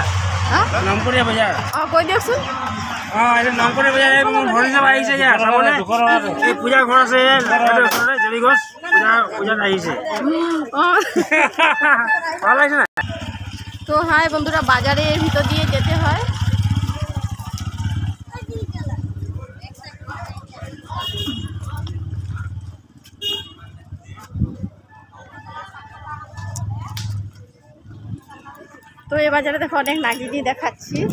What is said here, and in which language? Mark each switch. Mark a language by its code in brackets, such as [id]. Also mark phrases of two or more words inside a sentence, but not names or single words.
[as] নামকুৰিয়া বজাৰ। কৈ দিয়কচোন। এইটো নামকুৰিয়া বজাৰ। মোৰ ভৰি যাব আহিছে ইয়াত চাবলৈ। এই পূজা ঘৰ আছে জেলি গছ, পূজাত আহিছে। ভাল লাগিছে না? [bn] তো হাই বন্ধুরা, বাজারের ভিতর দিয়ে যেতে হয়। তো এই বাজারে দেখো অনেক নাগিনি দেখাচ্ছি।